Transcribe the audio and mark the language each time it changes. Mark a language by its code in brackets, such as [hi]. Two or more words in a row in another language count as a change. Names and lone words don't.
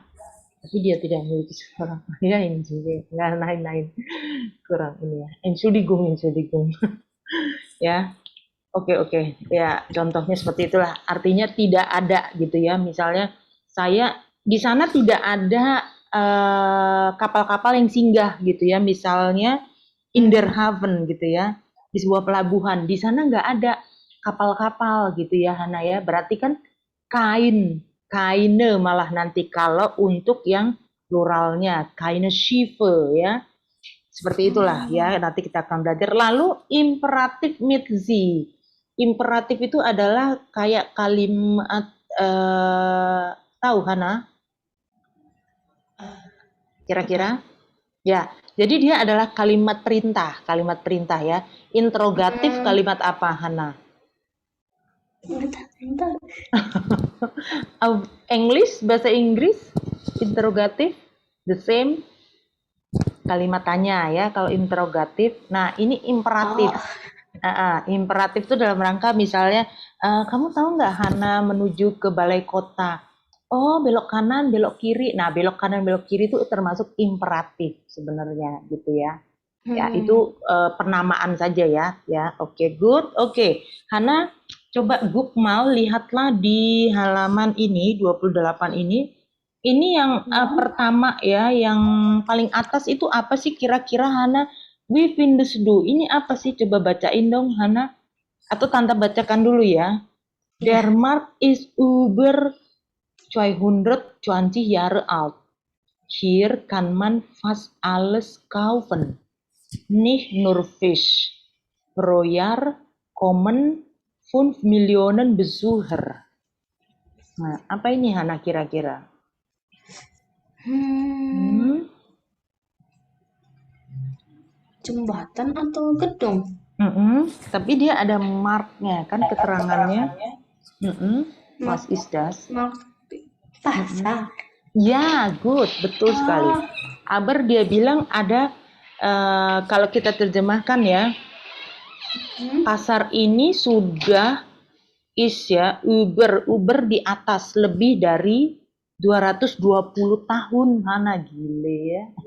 [id] Tapi dia tidak memiliki seorang ayah, ini juga nggak lain-lain, kurang ini ya. [de] Entschuldigung, Entschuldigung. [id] Ya, oke, ya contohnya seperti itulah. Artinya tidak ada gitu ya. Misalnya saya di sana tidak ada kapal-kapal yang singgah gitu ya. Misalnya [de] in der Haven [id] gitu ya, di sebuah pelabuhan. Di sana nggak ada kapal-kapal gitu ya Hana ya. Berarti kan keine malah nanti kalau untuk yang pluralnya [de] keine Schiffe [id] ya. Seperti itulah ya, nanti kita akan belajar. Lalu imperatif [de] mit sie. [id] Imperatif itu adalah kayak kalimat tahu Hana? Kira-kira? Ya, jadi dia adalah kalimat perintah ya. Interrogatif kalimat apa Hana? English, bahasa Inggris, interrogatif, [en] the same. [id] Kalimat tanya ya, kalau interrogatif. Nah, ini imperatif. Imperatif itu dalam rangka misalnya, kamu tahu nggak Hana menuju ke balai kota? Oh, belok kanan, belok kiri. Nah, belok kanan, belok kiri itu termasuk imperatif sebenarnya gitu ya. Ya, itu penamaan saja ya. Ya, oke, good. Oke, Hana coba Gukmal lihatlah di halaman ini 28 ini. Ini yang pertama ya, yang paling atas itu apa sih kira-kira Hana? [de] We Findesdu. [id] Ini apa sih? Coba bacain dong Hana. Atau Tante bacakan dulu ya. [de] Der Markt ist über 220 Jahre alt. Hier kann man fast alles kaufen. Nicht nur Fisch. Pro Jahr kommen 5 Millionen Besucher. [id] Nah, apa ini Hana kira-kira? Jembatan atau gedung? Tapi dia ada marknya kan, keterangannya. [de] Was ist das? [id] Pasar. Ya, good, betul sekali. Aber dia bilang ada, kalau kita terjemahkan ya, pasar ini sudah Uber di atas lebih dari 220 tahun, Hana, gile ya.